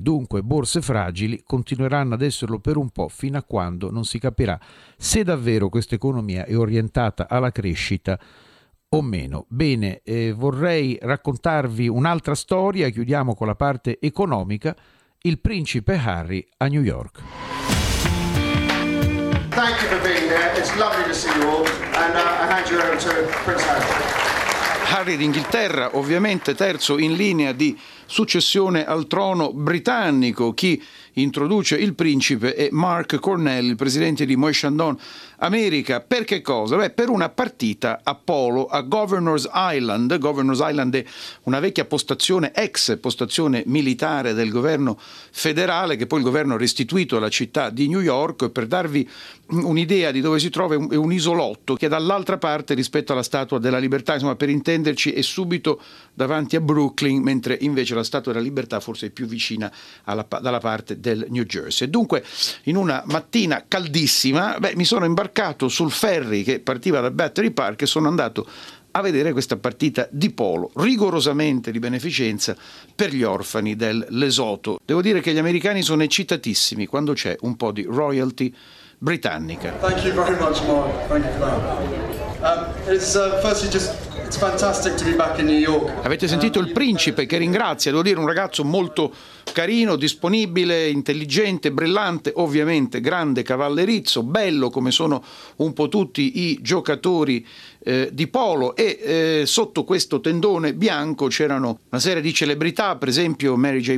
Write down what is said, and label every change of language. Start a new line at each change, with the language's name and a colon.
Italian: Dunque borse fragili continueranno ad esserlo per un po', fino a quando non si capirà se davvero questa economia è orientata alla crescita o meno. Bene, vorrei raccontarvi un'altra storia, chiudiamo con la parte economica. Il principe Harry a New York.
English: Thank you for being there. It's lovely to see you all. And I hand you over to Prince Harry.
Italian: Harry d'Inghilterra, ovviamente terzo in linea di successione al trono britannico. Chi introduce il principe è Mark Cornell, il presidente di Moishandon America. Per che cosa? Per una partita a polo a Governor's Island. Governor's Island è una vecchia postazione, ex postazione militare del governo federale, che poi il governo ha restituito alla città di New York. Per darvi un'idea di dove si trova, è un isolotto che è dall'altra parte rispetto alla Statua della Libertà, insomma, per intenderci è subito davanti a Brooklyn, mentre invece la Statua della Libertà forse è più vicina dalla parte del New Jersey. Dunque, in una mattina caldissima, mi sono imbarcato sul ferry che partiva da Battery Park e sono andato a vedere questa partita di polo, rigorosamente di beneficenza, per gli orfani del Lesotho. Devo dire che gli americani sono eccitatissimi quando c'è un po' di royalty britannica.
English: Thank you very much, Mark. Thank you for that. It's fantastic to be back in New York.
Italian: Avete sentito il principe che ringrazia, devo dire, un ragazzo molto carino, disponibile, intelligente, brillante, ovviamente grande cavallerizzo, bello come sono un po' tutti i giocatori di polo. E sotto questo tendone bianco c'erano una serie di celebrità, per esempio Mary J.